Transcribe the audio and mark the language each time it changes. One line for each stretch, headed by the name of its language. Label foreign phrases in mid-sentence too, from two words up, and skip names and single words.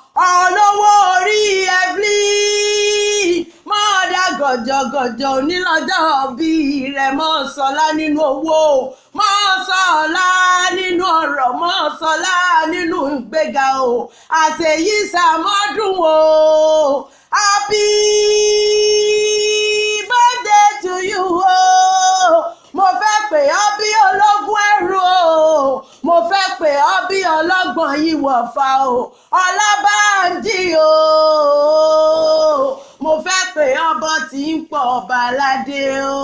Yoruba: Olówó orí Evelyn, mọ́ ọ dá gọ̀jọ̀gọ̀jọ̀ onílọ́jọ́ bí rẹ̀, mọ́ ọ sọlá nínú owó, mọ́ ọ sọlá nínú ọ̀rọ̀, mọ́ ọ sọlá nínú ìgbéga o. Àṣeyí ṣàmọ́dún o.
English: Happy birthday to you o.
Yoruba: Mo fẹ́ pè ọ́ bí ológun ẹrù o. Mo fẹ́ pè ọ́ bí ọlọ́gbọ̀n ìwọ̀fà o. Ọlábánjí o. Mo fẹ́ pè ọ́ bọ́ tí ń pọ̀ ọba aládé o.